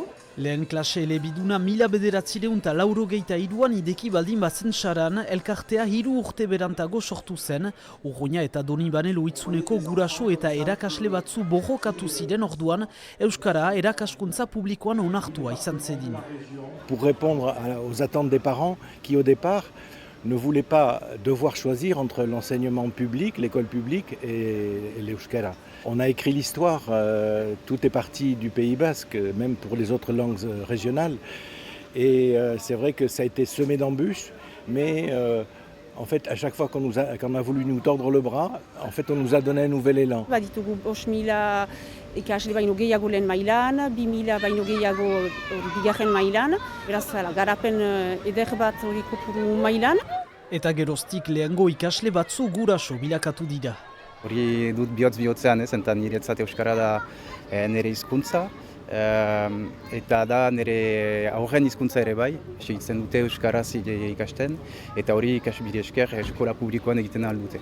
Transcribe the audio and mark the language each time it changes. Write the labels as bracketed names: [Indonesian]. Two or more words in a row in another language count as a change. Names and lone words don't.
[Basque] Lehen klase elebiduna 1983an ideki baldin bazen saran, elkartea 3 urte berantago sortu zen, Urruña eta Donibane Loitzuneko guraso eta erakasle batzu borrokatu ziren orduan, Euskara erakaskuntza publikoan onartua izan zedin. [French] Pour répondre aux attentes des parents qui au départ ne voulaient pas devoir choisir entre l'enseignement public, l'école publique et l'Euskara. On a écrit l'histoire, tout est parti du Pays Basque, même pour les autres langues régionales. Et c'est vrai que ça a été semé d'embûches, mais en fait, à chaque fois qu'on a voulu nous tordre le bras, en fait, on nous a donné un nouvel élan. [Basque] Baditugu 5.000 ikasle baino gehiago lehen mailan, 2.000 baino gehiago bigarren mailan, beraz garapen eder bat hori kopuru mailan. Eta geroztik lehengo ikasle batzu guraso bilakatu dira. Hori dut bihotzean eta niretzat Euskara da nire hizkuntza, eta da nire aurren hizkuntza ere bai, segitzen dute Euskaraz ikasten, eta hori ikasbide esker eskola publikoan egiten ahal dute.